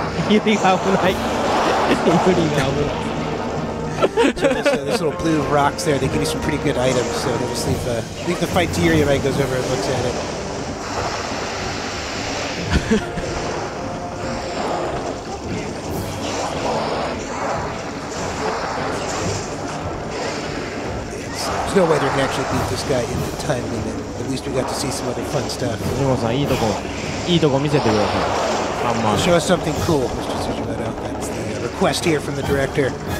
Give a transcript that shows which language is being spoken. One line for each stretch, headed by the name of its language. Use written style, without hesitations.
Japanese: ユリが危ない。ユリが危ない。
English: So this little blue rocks there, they give you some pretty good items. So they'll just leave the fight to Yuri when he goes over and looks at it. There's no way they can actually beat this guy in the time limit. At least we got to see some other fun stuff.
Japanese: 藤本さんいいとこ見せてください。ハンマー。
English: Show us something cool, Mr. Tsujimoto. That's the request here from the director.